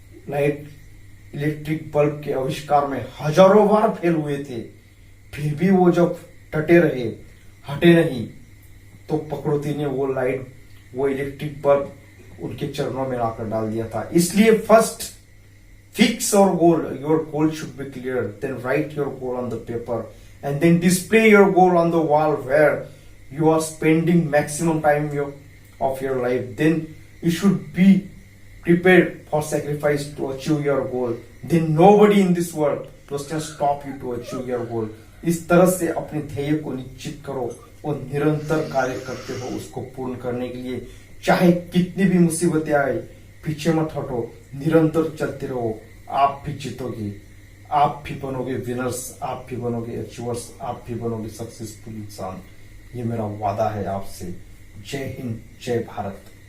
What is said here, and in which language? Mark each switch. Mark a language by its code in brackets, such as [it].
[hi] Light electric bulb के आविष्कार में हजारों बार फेल हुए थे, फिर भी वो जब टटे रहे, हटे नहीं, तो प्रकृति ने वो इलेक्ट्रिक बल्ब उनके चरणों में लाकर डाल दिया था। [en] इसलिए first fix your goal should be clear, then write your goal on the paper and then display your goal on the wall where you are spending maximum time of your life. Then you should be prepared for sacrifice to achieve your goal. Then nobody in this world can stop you to achieve your goal. [hi] इस तरह से अपने ध्येय को निश्चित करो और निरंतर कार्य करते हो उसको पूर्ण करने के लिए। चाहे कितनी भी मुसीबतें आए, पीछे मत हटो, निरंतर चलते रहो। आप भी जीतोगे, आप भी बनोगे विनर्स, आप भी बनोगे अचीवर्स, आप भी बनोगे सक्सेसफुल इंसान। ये मेरा वादा है आपसे। जय हिंद, जय भारत।